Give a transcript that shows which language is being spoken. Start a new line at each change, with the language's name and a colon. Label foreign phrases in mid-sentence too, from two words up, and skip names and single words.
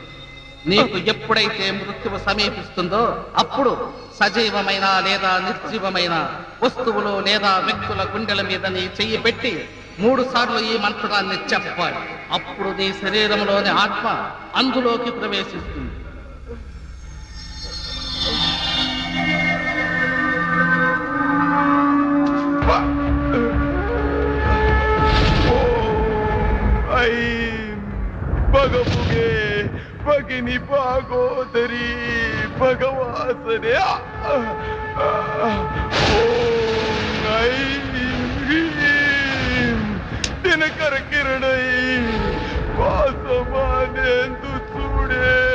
Telugu: నీకు ఎప్పుడైతే మృత్యువు సమీపిస్తుందో అప్పుడు సజీవమైన లేదా నిర్జీవమైన వస్తువులు లేదా వ్యక్తుల గుండెల మీద నీ చెయ్యి పెట్టి 3 సార్లు ఈ మంత్రాన్ని చెప్పాలి. అప్పుడు నీ శరీరంలోని ఆత్మ అందులోకి ప్రవేశిస్తుంది.
Sanskrit: ಭಗವುಗೆ ಭಗಿನಿ ಭಾಗೋದರಿ ಭಗವಾಸನೆ ದಿನಕರ ಕಿರಣೈ ವಾಸಮಾನೆಂದು ಚೂಡೆ